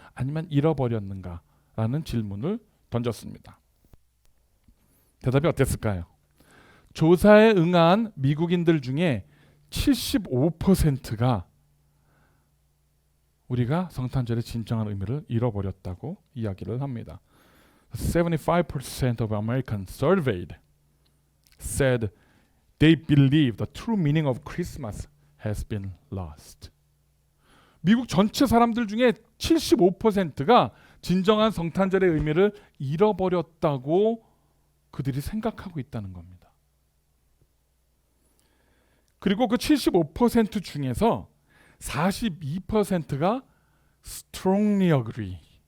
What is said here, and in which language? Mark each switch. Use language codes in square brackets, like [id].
[ko] 아니면 잃어버렸는가? 라는 질문을 던졌습니다. 대답이 어땠을까요? 조사에 응한 미국인들 중에 75%가 우리가 성탄절의 진정한 의미를 잃어버렸다고 이야기를 합니다. [en] 75% of Americans surveyed said they believe the true meaning of Christmas has been lost. [ko] 미국 전체 사람들 중에 75%가 진정한 성탄절의 의미를 잃어버렸다고 그들이 생각하고 있다는 겁니다. 그리고 그 75% 중에서 42%가 [en] strongly agree.